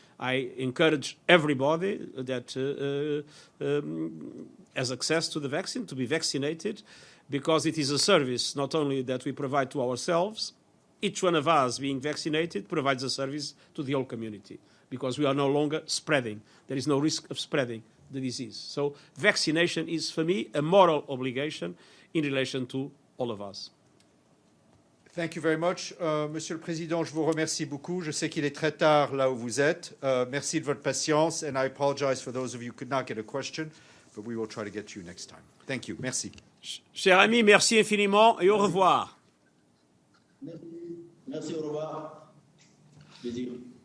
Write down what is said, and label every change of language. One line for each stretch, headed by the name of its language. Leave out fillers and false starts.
English: I encourage everybody that has access to the vaccine to be vaccinated, because it is a service not only that we provide to ourselves. Each one of us being vaccinated provides a service to the whole community, because we are no longer spreading. There is no risk of spreading the disease. So vaccination is, for me, a moral obligation in relation to all of us. Thank you very much.
French: Monsieur le Président, je vous remercie beaucoup. Je sais qu'il est très tard là où vous êtes. Merci de votre patience,
English: and I apologize for those of you who could not get a question, but we will try to get to you next time. Thank you. Merci.
French: Cher ami, merci infiniment et au revoir. Merci, au revoir. Plaisir.